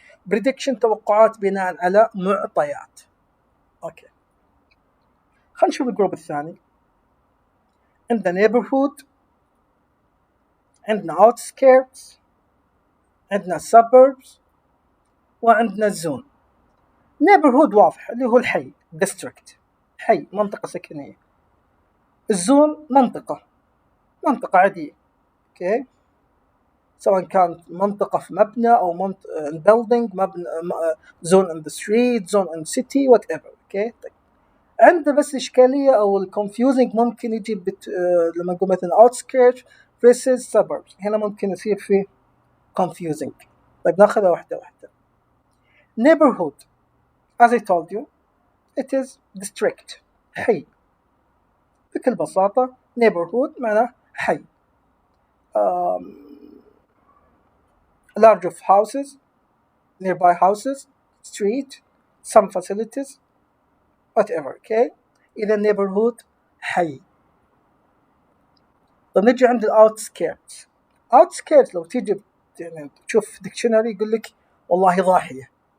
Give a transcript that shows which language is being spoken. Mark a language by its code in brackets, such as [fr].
[ar] prediction توقعات بناء على معطيات. اوكي، خلينا نشوف الجروب الثاني. عندنا neighborhood، عندنا outskirts، عندنا suburbs، وعندنا zone. neighborhood واضح اللي هو الحي district، حي منطقة سكنية. الزون منطقة عادية. اوكي، سواء كانت منطقة في مبنى أو building، مبنى [en] zone in the street، zone in city whatever. [ar] اوكي، طيب عنده بس إشكالية أو الconfusing ممكن يجي لما نقول مثلا outskirts versus suburbs، هنا ممكن يصير فيه confusing. طيب ناخذها واحدة واحدة. [en] neighborhood as I told you it is district، [ar] حي بكل بساطة. neighborhood معناه حي. [en] large of houses، nearby houses، street، some facilities whatever. [ar] okay، إذا neighborhood حي. طب نجي عند outskirts. outskirts لو تيجي يعني تشوف ديكشنري يقول لك والله ضاحية.